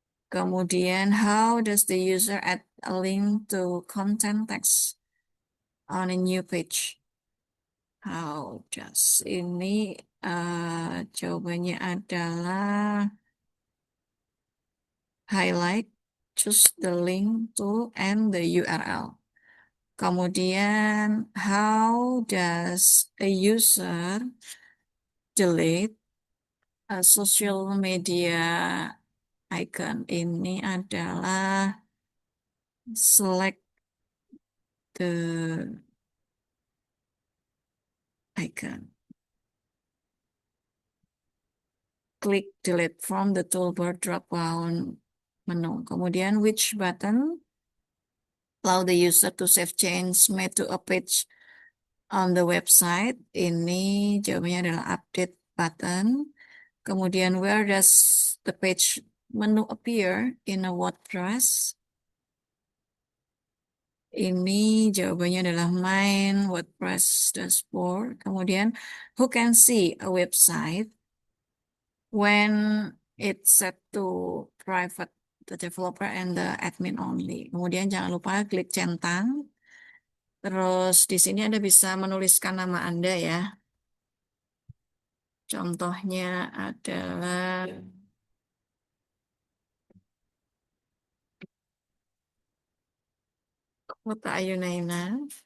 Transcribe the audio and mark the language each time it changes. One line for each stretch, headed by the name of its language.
Indonesian: Kemudian,
English: how does the user add a link to content text on a new page? How does
Indonesian: ini jawabannya adalah
English: highlight, choose the link to and the URL.
Indonesian: Kemudian,
English: how does a user delete a social media icon?
Indonesian: Ini adalah
English: select the icon.
Indonesian: Klik
English: delete from the toolbar drop-down menu.
Indonesian: Kemudian,
English: which button allow the user to save change made to a page on the website?
Indonesian: Ini jawabannya adalah
English: update button.
Indonesian: Kemudian,
English: where does the page menu appear in a WordPress?
Indonesian: Ini jawabannya adalah
English: main WordPress dashboard.
Indonesian: Kemudian,
English: who can see a website when it's set to private, the developer and the admin only.
Indonesian: Kemudian jangan lupa klik centang. Terus di sini Anda bisa menuliskan nama Anda ya. Contohnya adalah Kota Ayunaina.